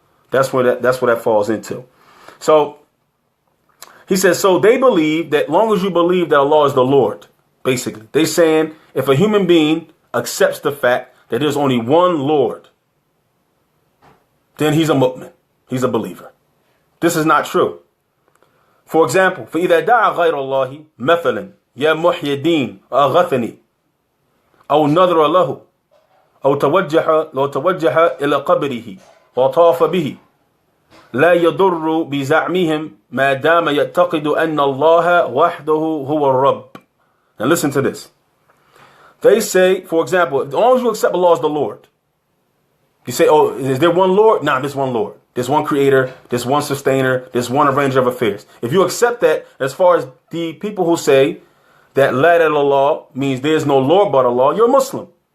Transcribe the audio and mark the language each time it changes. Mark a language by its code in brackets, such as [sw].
[en] That's where that falls into. So he says, so they believe that long as you believe that Allah is the Lord, basically, they're saying if a human being accepts the fact that there's only one Lord, then he's a mu'min. He's a believer. This is not true. For example, [ar] فَإِذَا دَعَ غَيْرَ اللَّهِ مَثَلًا يَا مُحْيِ الدِّينِ أَغَثَنِي أَوْ نَذْرَ لَهُ أَوْ توجه إلى قبره وطاف به لا يضر بزعمهم ما دام يعتقد أن الله وحده هو الرب. [en] Now listen to this. They say, for example, as long as you accept Allah as the Lord, you say, oh, is there one Lord? Nah, there's one Lord. There's one creator. There's one sustainer. There's one arranger of affairs. If you accept that, as far as the people who say that La ilaha illallah means there's no Lord but Allah, you're a Muslim.